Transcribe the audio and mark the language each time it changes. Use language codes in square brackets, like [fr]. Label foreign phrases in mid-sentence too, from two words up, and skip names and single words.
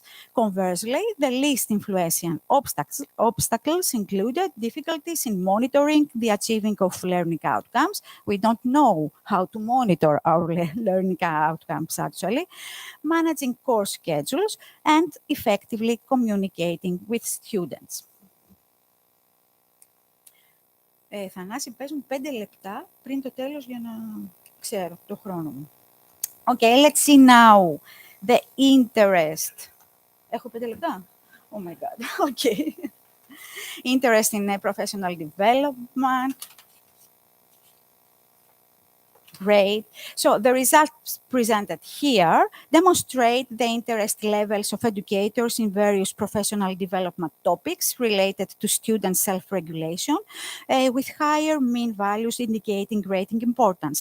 [en] Conversely, the least influential obstacles included difficulties in monitoring the achieving of learning outcomes. We don't know how to monitor our learning outcomes, actually, managing course schedules, and effectively communicating with students. [el] Θανάση, παίζουν 5 λεπτά πριν το τέλος για να ξέρω το χρόνο μου. [en] Okay, let's see now the interest. [el] Έχω 5 λεπτά? [en] Oh my God, okay. Interest in professional development. Great. So the results presented here demonstrate the interest levels of educators in various professional development topics related to student self-regulation, with higher mean values indicating grading importance.